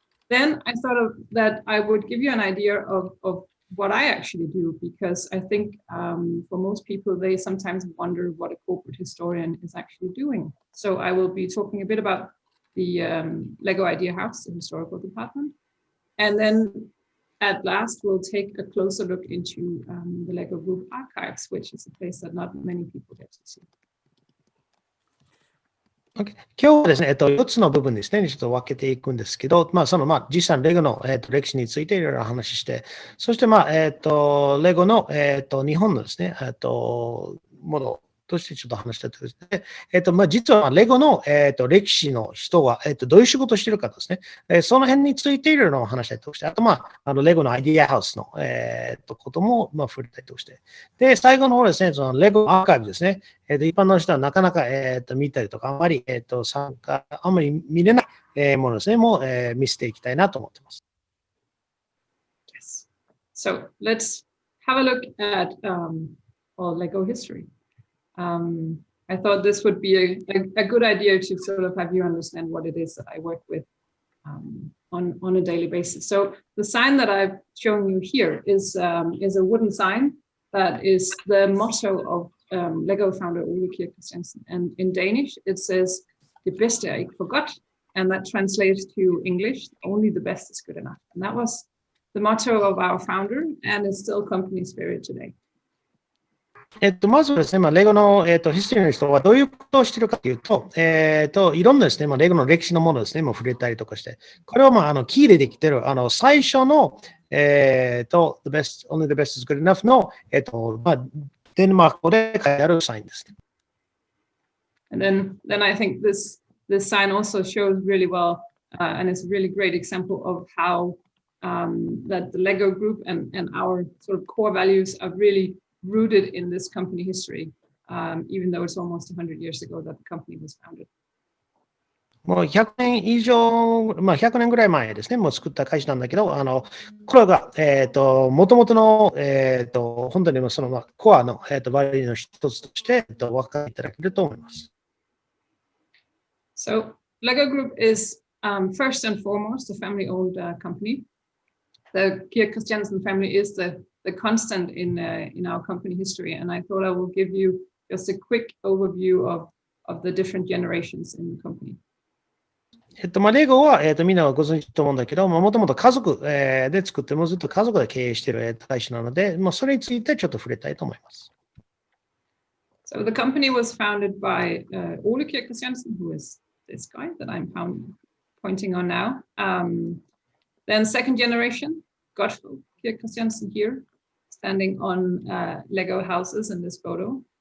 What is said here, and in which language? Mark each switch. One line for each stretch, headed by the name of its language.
English: Then I thought that I would give you an idea of what I actually do, because I think for most people, they sometimes wonder what a corporate historian is actually doing. So I will be talking a bit about the Lego Idea House, the historical department. And then at last, we'll take a closer look into the Lego Group archives, which is a place that not many people get to see. Okay.
Japanese: 今日はですね、4つの部分ですね、ちょっと分けていくんですけど、実際のレゴの、歴史についていろいろ話して、そして、レゴの、日本のですね、ものとしてちょっと話したいと思います。実はレゴの、歴史の人は、どういう仕事をしているかですね、その辺についていろいろ話したいとして、あと、レゴのアイディアハウスの、ことも、触れたいとして。で、最後の方ですね、そのレゴアーカイブですね。一般の人はなかなか、見たりとか、あまり、あんまり見れない、ものですね、も、見せていきたいなと思っています。
English: Yes. So let's have a look at Lego history. I thought this would be a good idea to sort of have you understand what it is that I work with on a daily basis. So the sign that I've shown you here is a wooden sign that is the motto of Lego founder Ole Kirk Christiansen. And in Danish, it says,
Danish: "Det bedste er ikke for godt,"
English: and that translates to English, "Only the best is good enough." And that was the motto of our founder, and it's still company spirit today.
Japanese: まずですね、レゴの、ヒストリーの人はどういうことをしているかというと、いろんなですね、レゴの歴史のものですね、触れたりとかして、これはキーでできている、最初の、
English: only the best is good enough
Japanese: の、デンマーク語で書いてあるサインですね。
English: And then I think this sign also shows really well, and it's a really great example of how that the Lego Group and our sort of core values are really rooted in this company history, even though it's almost 100 years ago that the company was founded.
Japanese: もう100年以上、100年ぐらい前ですね、もう作った会社なんだけど、これが、もともとの、本当にその、コアの、バリューの一つとして、分かっていただけると思います。
English: So, Lego Group is first and foremost a family-owned company. The Kirk Christiansen family is the constant in our company history, and I thought I will give you just a quick overview of the different generations in the company.
Japanese: レゴは、みんなはご存知と思うんだけど、もともと家族、で作って、もうずっと家族で経営している会社なので、それについてちょっと触れたいと思います。
English: So the company was founded by Ole Kirk Christiansen, who is this guy that I'm pointing on now. Then second generation, Gottfried Kirk Christiansen here, standing on Lego houses in this photo.